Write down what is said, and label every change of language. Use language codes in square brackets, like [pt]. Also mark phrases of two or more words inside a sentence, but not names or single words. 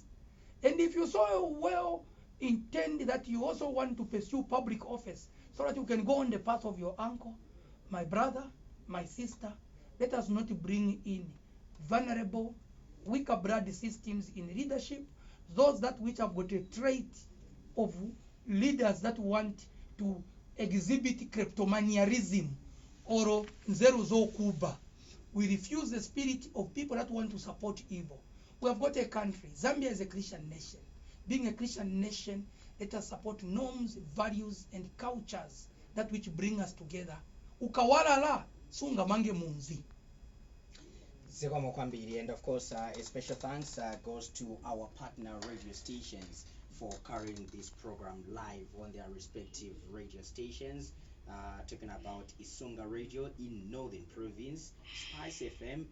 [en] And if you so well intend that you also want to pursue public office so that you can go on the path of your uncle, my brother, my sister, let us not bring in vulnerable, weaker blood systems in leadership, those that which have got a trait of leaders that want to exhibit kleptomaniarism or [ny] nzeruzo kuba. [en] We refuse the spirit of people that want to support evil. We have got a country. Zambia is a Christian nation. Being a Christian nation, let us support norms, values, and cultures that which bring us together. [ny] Ukawalala sunga mange munzi. Zikomo kwambiri, [en] and of course a special thanks goes to our partner radio stations for carrying this program live on their respective radio stations. Talking about Isunga Radio in Northern Province, Spice FM